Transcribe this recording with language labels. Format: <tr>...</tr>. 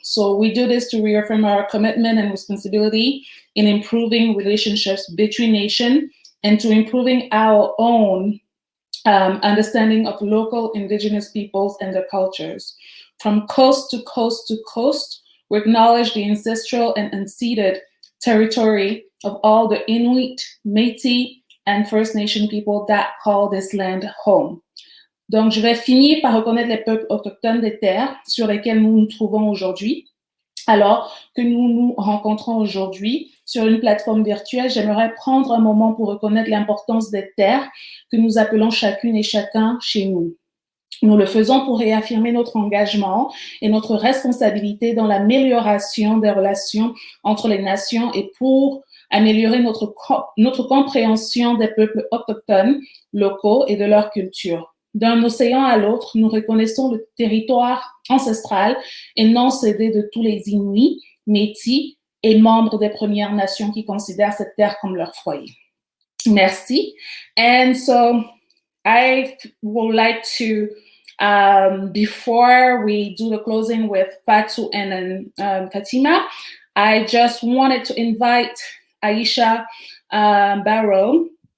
<en>So we do this to reaffirm our commitment and responsibility in improving relationships between nations and to improving our own understanding of local Indigenous peoples and their cultures. From coast to coast to coast, we acknowledge the ancestral and unceded territory of all the Inuit, Métis, and First Nation people that call this land home.</en> <fr>Donc, je vais finir par reconnaître les peuples autochtones des terres sur lesquelles nous nous trouvons aujourd'hui. Alors que nous nous rencontrons aujourd'hui sur une plateforme virtuelle, j'aimerais prendre un moment pour reconnaître l'importance des terres que nous appelons chacune et chacun chez nous. Nous le faisons pour réaffirmer notre engagement et notre responsabilité dans l'amélioration des relations entre les nations et pour améliorer notre compréhension des peuples autochtones locaux et de leur culture. D'un océan à l'autre, nous reconnaissons le territoire ancestral et non cédé de tous les Inuits, Métis et membres des Premières Nations qui considèrent cette terre comme leur foyer. Merci.</fr> <en>And so I would like to, before we do the closing with Fatou and Fatima, I just wanted to invite Aisha Barrow.</en>